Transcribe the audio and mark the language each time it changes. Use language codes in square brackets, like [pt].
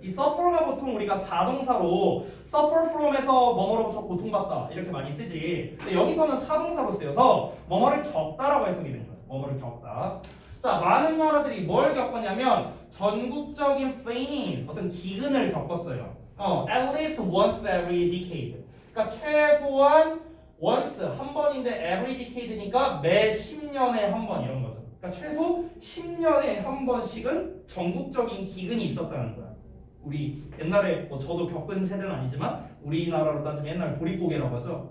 [ko] 이 suffer가 보통 우리가 자동사로 suffer from에서 뭐뭐로부터 고통받다 이렇게 많이 쓰지. 근데 여기서는 타동사로 쓰여서 뭐뭐를 겪다라고 해석이 되는 거예요. 뭐뭐를 겪다. 자, 많은 나라들이 뭘 겪었냐면 전국적인 famine, 어떤 기근을 겪었어요. [en] at least once every decade. [ko] 그러니까 최소한 once 한 번인데 every decade니까 매 10년에 한 번 이런 거죠. 그러니까 최소 10년에 한 번씩은 전국적인 기근이 있었다는 거야. 우리 옛날에 뭐 저도 겪은 세대는 아니지만 우리나라로 따지면 옛날 보릿고개라고 하죠.